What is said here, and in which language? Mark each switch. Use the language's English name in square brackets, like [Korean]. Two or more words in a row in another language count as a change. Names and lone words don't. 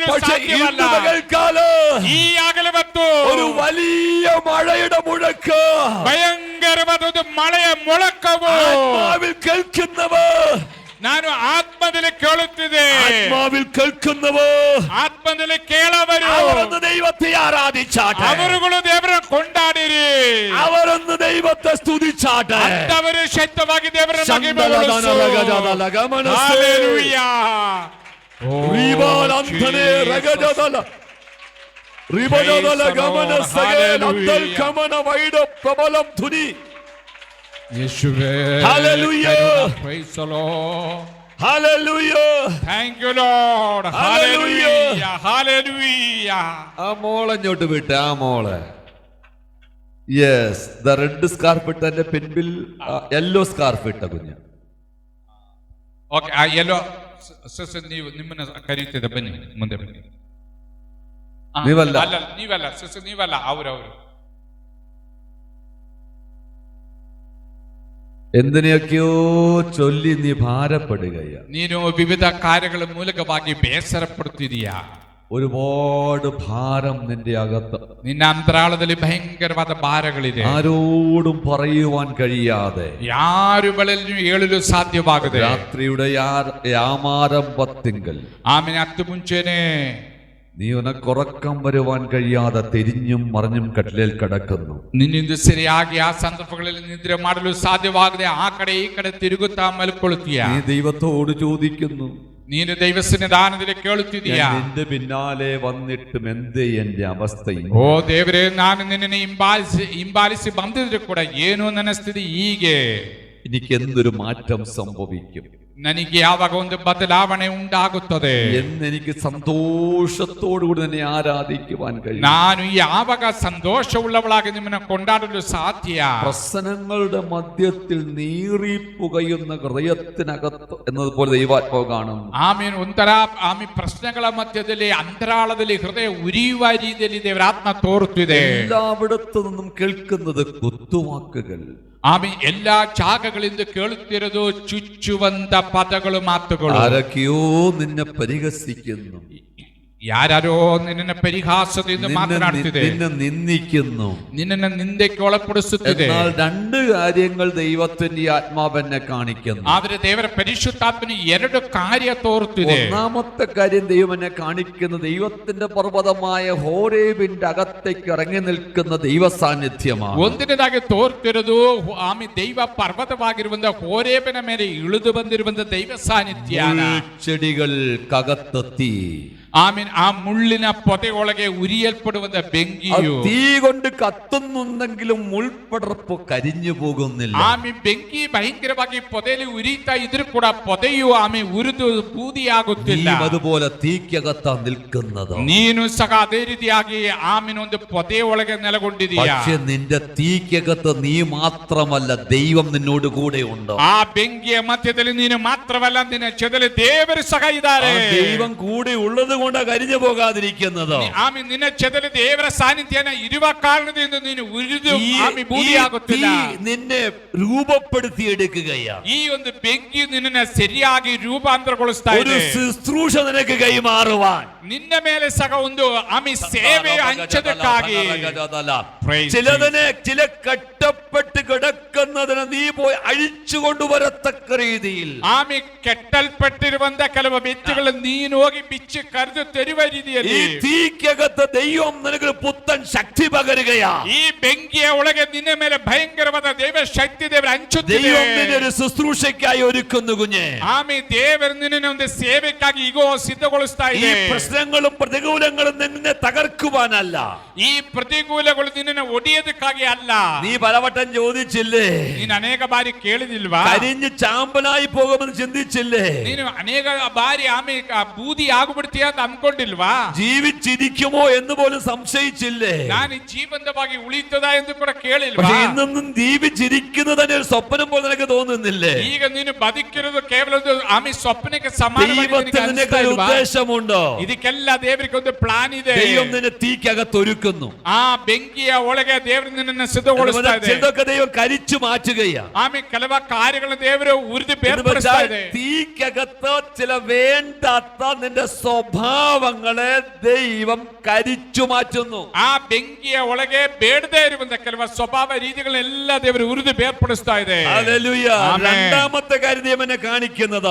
[Malayalam] പക്ഷേ [Kannada] ಸಾಧ್ಯವಲ್ಲ. [Malayalam] ഇന്ന് പകൽക്കാലം [Kannada] ಈ ಆಗಲವತ್ತು [Malayalam] ഒരു വലിയ മഴയുടെ മുഴക്ക് [Kannada] ಭಯಂಕರವಾದ ಒಂದು ಮಳೆಯ ಮೊಳಕವು [Malayalam] ആത്മാവിൽ കേൾക്കുന്നവർ, [Kannada] ನಾನು ಆತ್ಮದಲ್ಲಿ ಕೇಳುತ್ತಿದೆ. [Malayalam] ആത്മാവിൽ കേൾക്കുന്നവർ, [Kannada] ಆತ್ಮದಲ್ಲಿ ಕೇಳವರು [Malayalam] അവരൊന്ന് ദൈവത്തെ ആരാധിച്ചാട്ടെ. [Kannada] ಅವರುಗಳು ದೇವರನ್ನು ಕೊಂಡಾಡಿರಿ. [Malayalam] അവരൊന്ന് ദൈവത്തെ സ്തുതിച്ചാട്ടെ. [Kannada] ಅಂತವರು ಶಕ್ತವಾಗಿ ದೇವರ ಮಹಿಮೆ ശന്തലദന രഗജദല ഗമനസ്സേ. ಹಲ್ಲೆಲೂಯಾ. റിബാലന്തനെ രഗജദല റിബജദല ഗമനസ്സേ. അന്തൽ കമന വൈഡ പ്രബലം ധുനി. ಯೇಸುವೇ, [English] Hallelujah. Praise the Lord. Hallelujah. Thank you Lord. Hallelujah. Hallelujah. Hallelujah. [Malayalam] ആ മോളെ ഇങ്ങോട്ട് വിട്ട്, ആ മോളെ. [English] Yes, the red scarf [Malayalam] ഇട്ട എന്റെ പിൻപിൽ [English] yellow scarf [Malayalam] ഇട്ട കുഞ്ഞ്. [Kannada] ಓಕೆ, ಆ ಎಲ್ಲೋ ನೀವು ನಿಮ್ಮನ್ನ ಕರೀತಿದ್ದ, ಬನ್ನಿ ಮುಂದೆ ಬನ್ನಿ. ನೀವಲ್ಲ. ಅಲ್ಲ, ನೀವಲ್ಲ ನೀವಲ್ಲ, ಅವರು [Malayalam] എന്തിനെയൊക്കെയോ ചൊല്ലി നീ ഭാരപ്പെടുകയാ. [Kannada] ನೀನು ವಿವಿಧ ಕಾರ್ಯಗಳ ಮೂಲಕವಾಗಿ ಬೇಸರಪಡುತ್ತಿದೀಯಾ. [Malayalam] ഒരുപാട് ഭാരം നിന്റെ അകത്ത്, [Kannada] ನಿನ್ನ ಅಂತರಾಳದಲ್ಲಿ ಭಯಂಕರವಾದ ಭಾರಗಳಿದೆ. [Malayalam] ആരോടും പറയുവാൻ കഴിയാതെ, [Kannada] ಯಾರು ಬಳಿಯೂ ಹೇಳಲು ಸಾಧ್ಯವಾಗದೆ, [Malayalam] രാത്രിയുടെ യാമാരംഭത്തിങ്കൽ [Kannada] ಆಮೇಲೆ ಹತ್ತು ಮುಂಚೆನೆ [Malayalam] നീ ഉനക്കുറക്കം വരുവാൻ കഴിയാതെ തിരിഞ്ഞും മറിഞ്ഞും കട്ടിലേൽ കിടക്കുന്നു. [Kannada] ನಿನ್ನಿಂದ ಸರಿಯಾಗಿ ಆ ಸಂದರ್ಭಗಳಲ್ಲಿ ನಿದ್ರೆ ಮಾಡಲು ಸಾಧ್ಯವಾಗದೆ ಆ ಕಡೆ ಈ ಕಡೆ ತಿರುಗುತ್ತಾ ಮಲ್ಕೊಳ್ಳುತ್ತೀಯ. [Malayalam] നീ ദൈവത്തോട് ചോദിക്കുന്നു, [Kannada] ನೀನು ದೈವ ಸನ್ನಿಧಾನದಲ್ಲಿ ಕೇಳುತ್ತಿದ್ದೀಯಾ, [Malayalam] നിന്റെ പിന്നാലെ വന്നിട്ടും എന്തേ എന്റെ അവസ്ഥയും. [Kannada] ಓ ದೇವರೇ, ನಾನು ನಿನ್ನನ್ನು ಹಿಂಬಾಲಿಸಿ ಬಂದಿದ್ರು ಕೂಡ ಏನು ನನ್ನ ಸ್ಥಿತಿ ಹೀಗೆ, [Malayalam] എനിക്ക് എന്തൊരു മാറ്റം സംഭവിക്കും, [Kannada] ನನಗೆ ಯಾವಾಗ ಒಂದು ಬದಲಾವಣೆ ಉಂಟಾಗುತ್ತದೆ, [Malayalam] എന്നെനിക്ക് സന്തോഷത്തോടുകൂടി നിന്നെ ആരാധിക്കുവാൻ കഴിയും. [Kannada] ನಾನು ಯಾವಾಗ ಸಂತೋಷವುಳ್ಳವಳಾಗಿ ನಿಮ್ಮನ್ನು ಕೊಂಡಾಡಲು ಸಾಧ್ಯ. [Malayalam] പ്രശ്നങ്ങളുടെ മധ്യത്തിൽ നീറിപ്പുകയുന്ന ഹൃദയത്തിനകത്ത് എന്നതുപോലെ ദൈവാത്മാവ് കാണുന്നു. [Kannada] ಆಮೇಲೆ ಒಂಥರ ಪ್ರಶ್ನೆಗಳ ಮಧ್ಯದಲ್ಲಿ ಅಂತರಾಳದಲ್ಲಿ ಹೃದಯ ಉರಿಯುವ ರೀತಿಯಲ್ಲಿ ದೇವರ ಆತ್ಮ ತೋರುತ್ತಿದೆ. [Malayalam] എല്ലായിടത്തു നിന്നും കേൾക്കുന്നത് കുത്തുവാക്കുകൾ. [Kannada] ಆಮೇಲೆ ಎಲ್ಲಾ ಜಾಗಗಳಿಂದ ಕೇಳುತ್ತಿರೋದು ಚುಚ್ಚುವಂತ ಪದಗಳು, ಮಾತುಗಳು. [Malayalam] ആരൊക്കെയോ നിന്നെ പരിഹസിക്കുന്നു, [Kannada] ಯಾರ್ಯಾರೋ ನಿನ್ನ ಪರಿಹಾಸದಿಂದ ಮಾತನಾಡುತ್ತಿದೆ, [Malayalam] നിന്നെ നിന്ദിക്കുന്നു, [Kannada] ನಿನ್ನನ್ನು ನಿಂದೆಗೆ ಒಳಪಡಿಸುತ್ತಿದೆ. [Malayalam] എന്നാൽ രണ്ട് കാര്യങ്ങൾ ദൈവത്തിന്റെ ആത്മാവെന്നെ കാണിക്കുന്നു. [Kannada] ಆದರೆ ದೇವರ ಪರಿಶುದ್ಧಾತ್ಮನ ಎರಡು ಕಾರ್ಯ ತೋರುತ್ತಿದೆ. [Malayalam] ഒന്നാമത്തെ കാര്യം ദൈവം എന്നെ കാണിക്കുന്ന ദൈവത്തിന്റെ പർവ്വതമായ ഹോരേബിന്റെ അകത്തേക്ക് ഇറങ്ങി നിൽക്കുന്ന ദൈവ സാന്നിധ്യമാണ്. [Kannada] ಒಂದನೇದಾಗಿ ತೋರ್ತಿರೋದು ಆಮೇಲೆ ದೈವ ಪರ್ವತವಾಗಿರುವಂತ ಹೋರೇಬಿನ ಮೇಲೆ ಇಳಿದು ಬಂದಿರುವಂತ ದೈವ ಸಾನ್ನಿಧ್ಯ. [Malayalam] ചെടികൾക്കകത്തെത്തി, [Kannada] ಆಮೇಲೆ ಆ ಮುಳ್ಳಿನ ಪೊದೆಯೊಳಗೆ ಉರಿಯಲ್ಪಡುವಂತ ಬೆಂಕಿಯು, [Malayalam] തീ കൊണ്ട് കത്തുന്നുണ്ടെങ്കിലും മുൾപടർപ്പ് കരിഞ്ഞു പോകുന്നില്ല. [Kannada] ಆಮೆ ಬೆಂಕಿ ಭಯಂಕರವಾಗಿ ಪೊದೆಯಲ್ಲಿ ಉರಿತಾ ಇದ್ರೂ ಕೂಡ ಪೊದೆಯು ಆಮೆ ಉರಿದು ಬೂದಿಯಾಗುತ್ತಿಲ್ಲ. [Malayalam] അതുപോലെ തീക്കകത്ത നിൽക്കുന്നത്. [Kannada] ನೀನು ಸಹ ಅದೇ ರೀತಿಯಾಗಿ ಆಮಿನ ಒಂದು ಪೊದೆಯ ಒಳಗೆ ನೆಲೆಗೊಂಡಿದೀಯ. [Malayalam] പക്ഷെ നിന്റെ തീക്കകത്ത് നീ മാത്രമല്ല, ദൈവം നിന്നോട് കൂടെ ഉണ്ട്. [Kannada] ಆ ಬೆಂಕಿಯ ಮಧ್ಯದಲ್ಲಿ ನೀನು ಮಾತ್ರವಲ್ಲ, ನಿನ್ನ ಜೊತೆಲಿ ದೇವರು ಸಹ ಇದ್ದಾರೆ. [Malayalam] ദൈവം കൂടെ ഉള്ളത് കൊണ്ട് കരിഞ്ഞു പോകാതിരിക്കുന്നത്. [Kannada] ಆಮೆ ನಿನ್ನ ಜೊತೆಲಿ ದೇವರ ಸಾನ್ನಿಧ್ಯನ ಇರುವ ಕಾರಣದಿಂದ ನೀನು ಉರಿದು ಆಮೆ ಬೂದಿಯಾಗುತ್ತಿಲ್ಲ. [Malayalam] നിന്നെ രൂപപ്പെടുത്തിയെടുക്കുകയാണ്. [Kannada] ಈ ಒಂದು ಬೆಂಕಿ ನಿನ್ನನ್ನು ಸರಿಯಾಗಿ ರೂಪಾಂತರಗೊಳಿಸ್ತಾ [Malayalam] ഒരു [Kannada] ಇದೆ. [Malayalam] ശുശ്രൂഷ നിനക്ക് കൈമാറുവാൻ, [Kannada] ನಿನ್ನ ಮೇಲೆ ಸಹ ಒಂದು ಆಮೆ ಸೇವೆ ಹಂಚೋದಕ್ಕಾಗಿ. [Malayalam] ചിലതിനെ ചില കെട്ടപ്പെട്ട് കിടക്കുന്നതിന് നീ പോയി അഴിച്ചു കൊണ്ടുവരത്തക്ക രീതിയിൽ, [Kannada] ಆಮೆ ಕೆಟ್ಟಲ್ಪಟ್ಟಿರುವಂತ ಕೆಲವು ವ್ಯಕ್ತಿಗಳು ನೀನು ಹೋಗಿ ಬಿಚ್ಚಿ ಕರೆದು ತೆರುವ ರೀತಿಯಲ್ಲಿ [Malayalam] ഈ തീക്കകത്ത് ദൈവം നിനക്ക് പുത്തൻ ശക്തി പകരുകയാ. [Kannada] ಈ ಬೆಂಕಿಯ ಒಳಗೆ ನಿನ್ನ ಮೇಲೆ ಭಯಂಕರವಾದ ದೈವ ಶಕ್ತಿ ದೇವರು ಹಂಚುತ್ತಿದೆ. [Malayalam] ദൈവം നിന്നെ ഒരു ശുശ്രൂഷയ്ക്കായി ഒരുക്കുന്നു കുഞ്ഞെ. [Kannada] ಆಮೆ ದೇವರು ನಿನ್ನನ್ನು ಒಂದು ಸೇವೆಗಾಗಿ ಈಗೋ ಸಿದ್ಧಗೊಳಿಸ್ತಾ [Malayalam] ഈ [Kannada] ಇದೆ. [Malayalam] പ്രശ്നങ്ങളും പ്രതികൂലങ്ങളും നിന്നെ തകർക്കുവാനല്ല, [Kannada] ಈ ಪ್ರತಿಕೂಲಗಳು ನಿನ್ನನ್ನು ಒಡೆಯೋದಕ್ಕಾಗಿ ಅಲ್ಲ. [Malayalam] നീ പലവട്ടം ചോദിച്ചില്ലേ, [Kannada] ನೀನು ಅನೇಕ ಬಾರಿ ಕೇಳಿದಿಲ್ವಾ, [Malayalam] കരിഞ്ഞ് ചാമ്പലായി പോകുമെന്ന് ചിന്തിച്ചില്ലേ, [Kannada] ನೀನು ಅನೇಕ ಬಾರಿ ಆಮೆ ಬೂದಿ ಆಗ್ಬಿಡ್ತೀಯ ಅಂತ ಅನ್ಕೊಂಡಿಲ್ವಾ, [Malayalam] ജീവിച്ചിരിക്കുമോ എന്ന് പോലും സംശയിച്ചില്ലേ. [Kannada] ನಾನು ಜೀವಂತವಾಗಿ ಉಳಿತದ ಎಂದು ಕೂಡ ಕೇಳಿಲ್ವಾ. [Malayalam] പക്ഷെ ഇന്നൊന്നും ജീവിച്ചിരിക്കുന്നത് തന്നെ ഒരു സ്വപ്നം പോലെ നിനക്ക് തോന്നുന്നില്ലേ? [Kannada] ಈಗ ನೀನು ಬದುಕಿರೋದು ಕೇವಲ ಒಂದು ಆಮೆ ಸ್ವಪ್ನಕ್ಕೆ ಸಮಾನವಾಗಿ ನಿನಗೆ [Malayalam] ദൈവത്തിന് [Kannada] ಅನಿಸ್ತಾ [Malayalam] ഒരു [Kannada] ಇಲ್ವಾ? [Malayalam] ഉദ്ദേശമുണ്ടോ? [Kannada] ಇದಕ್ಕೆಲ್ಲ ದೇವರಿಗೆ ಒಂದು ಪ್ಲಾನ್ ಇದೆ. [Malayalam] ദൈവം നിന്നെ തീക്കകത്ത് ഒരുക്കുന്നു. [Kannada] ಆ ಬೆಂಕಿಯ ಒಳಗೆ ದೇವರು ನಿನ್ನನ್ನು ಸಿದ್ಧಗೊಳಿಸ್ತಾ ಇದೆ. [Malayalam] ചിലതൊക്കെ ദൈവം കരിച്ചു മാറ്റുകയാ. [Kannada] ಆಮೆ ಕೆಲವ ಕಾರ್ಯಗಳನ್ನು ದೇವರು ಉರಿದು ಬೇರ್ಪಡಿಸ್ತಾ ಇದೆ. [Malayalam] തീക്കകത്ത് ചില വേണ്ടാത്ത നിന്റെ സ്വഭാവങ്ങളെ ദൈവം കരിച്ചു മാറ്റുന്നു. [Kannada] ಆ ಬೆಂಕಿಯ ಒಳಗೆ ಬೇಡದೇ ಇರುವಂತ ಕೆಲವು ಸ್ವಭಾವ ರೀತಿಗಳನ್ನೆಲ್ಲ ದೇವರು ಉರಿದು ಬೇರ್ಪಡಿಸ್ತಾ ಇದೆ. [Malayalam] ഹല്ലേലൂയ. രണ്ടാമത്തെ കാര്യം ദൈവം എന്നെ കാണിക്കുന്നത്,